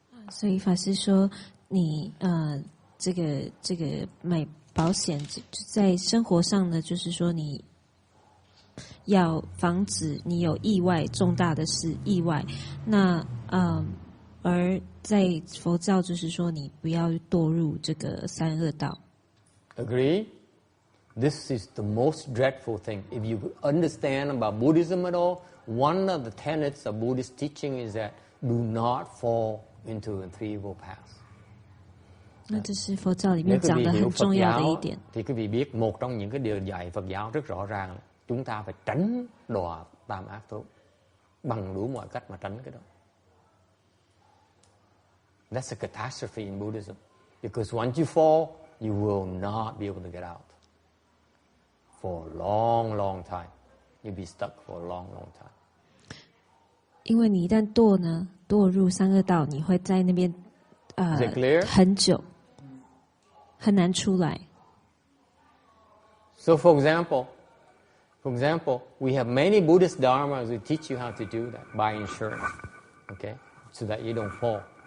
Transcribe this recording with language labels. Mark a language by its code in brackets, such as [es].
[zh] 所以法师说，你这个买保险在生活上呢，就是说你要防止你有意外重大的事意外。那而在佛教就是说你不要堕入这个三恶道。 [en] Agree? This is the most dreadful thing. If you understand about Buddhism at all, one of the tenets of Buddhist teaching is that do not fall into the three evil paths. [zh] 那这是佛教里面讲的很重要的一点。 [vi] Thì quý vị biết một trong những cái điều dạy Phật giáo rất rõ ràng là chúng ta phải tránh đọa tam ác thú bằng đủ mọi cách mà tránh cái đó. [en] That's a catastrophe in Buddhism, because once you fall, you will not be able to get out for a long, long time. You'll be stuck for a long, long time. [zh] 因为你一旦堕入三恶道，你会在那边很久，很难出来。 [en] So, for example, we have many Buddhist dharmas who teach you how to do that by insurance, okay, so that you don't fall.